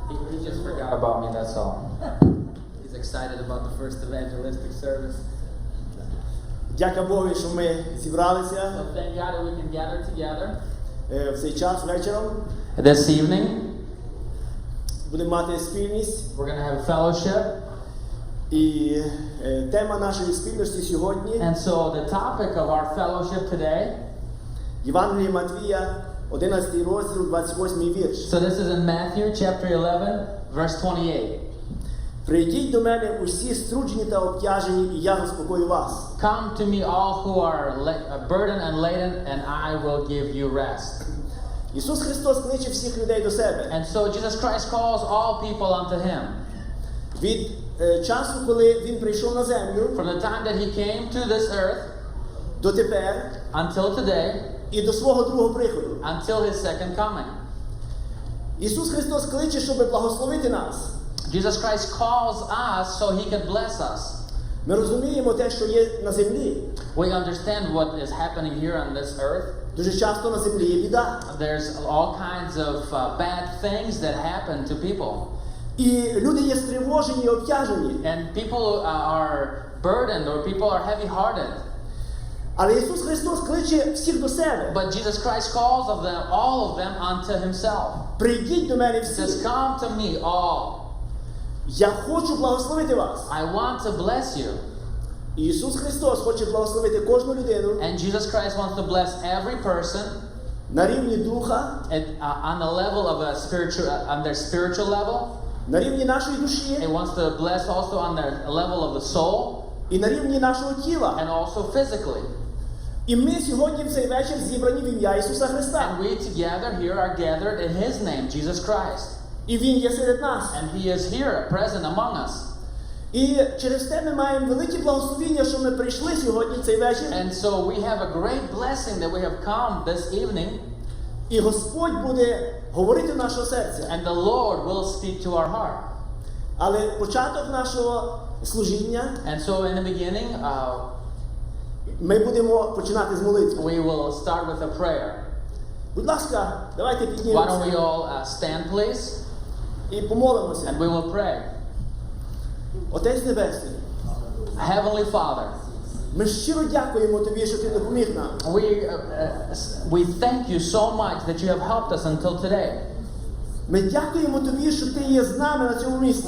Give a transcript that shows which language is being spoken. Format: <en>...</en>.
<en>He just forgot about me, that's all. He's excited about the first evangelistic service.</en> <uk>Дяка Богові, що ми зібралися</uk> <en>So thank God that we can gather together</en> <uk>в цей час вечором.</uk> <en>this evening.</en> <uk>Будемо мати спільність.</uk> <en>We're going to have fellowship.</en> <uk>І тема нашої спільності сьогодні</uk> <en>And so the topic of our fellowship today,</en> <uk>Євангеліє Матвія, 11 розділ, 28 вірш.</uk> <en>so this is in Matthew chapter 11, verse 28.</en> <uk>Прийдіть до мене усі струджені та обтяжені, і я заспокою вас.</uk> <en>Come to me all who are burdened and laden, and I will give you rest.</en> <uk>Ісус Христос кличе всіх людей до себе.</uk> <en>And so Jesus Christ calls all people unto Him.</en> <uk>Від часу, коли Він прийшов на землю,</uk> <en>From the time that He came to this earth</en> <uk>дотепер</uk> <en>until today,</en> <uk>і до свого другого приходу.</uk> <en>until His second coming.</en> <uk>Ісус Христос кличе, щоб благословити нас.</uk> <en>Jesus Christ calls us so He can bless us.</en> <uk>Ми розуміємо те, що є на землі.</uk> <en>We understand what is happening here on this earth.</en> <uk>Дуже часто на землі є біда.</uk> <en>There's all kinds of bad things that happen to people.</en> <uk>І люди є стривожені і обтяжені.</uk> <en>And people are burdened or people are heavy-hearted.</en> <uk>Але Ісус Христос кличе всіх до себе.</uk> <en>But Jesus Christ calls of them, all of them unto Himself.</en> <uk>Прийдіть до мене</uk> <en>He says,</en> <uk>всі.</uk> <en>come to me all.</en> <uk>Я хочу благословити вас.</uk> <en>I want to bless you.</en> <uk>І Ісус Христос хоче благословити кожну людину</uk> <en>And Jesus Christ wants to bless every person</en> <uk>на рівні духа,</uk> <en>on the level of a spiritual, on their spiritual level.</en> <uk>на рівні нашої душі</uk> <en>It wants to bless also on their level of the soul</en> <uk>і на рівні нашого тіла.</uk> <en>and also physically.</en> <uk>І ми сьогодні в цей вечір зібрані в ім'я Ісуса Христа.</uk> <en>And we together here are gathered in His name, Jesus Christ.</en> <uk>І Він є серед нас.</uk> <en>And He is here, present among us.</en> <uk>І через те ми маємо велике благословіння, що ми прийшли сьогодні в цей вечір.</uk> <en>And so we have a great blessing that we have come this evening.</en> <uk>І Господь буде говорити в наше серце.</uk> <en>And the Lord will speak to our heart.</en> <uk>Але початок нашого служіння</uk> <en>And so in the beginning,</en> <uk>ми будемо починати з молитви.</uk> <en>we will start with a prayer.</en> <uk>Будь ласка, давайте</uk> <en>Why don't we</en> <uk>піднімемося</uk> <en>all stand, please?</en> <uk>і помолимося.</uk> <en>And we will pray.</en> <uk>Отець Небесний,</uk> <en>Heavenly Father,</en> <uk>ми щиро дякуємо Тобі, що Ти допоміг нам.</uk> <en>we thank you so much that you have helped us until today.</en> <uk>Ми дякуємо Тобі, що Ти є з нами на цьому місці.</uk>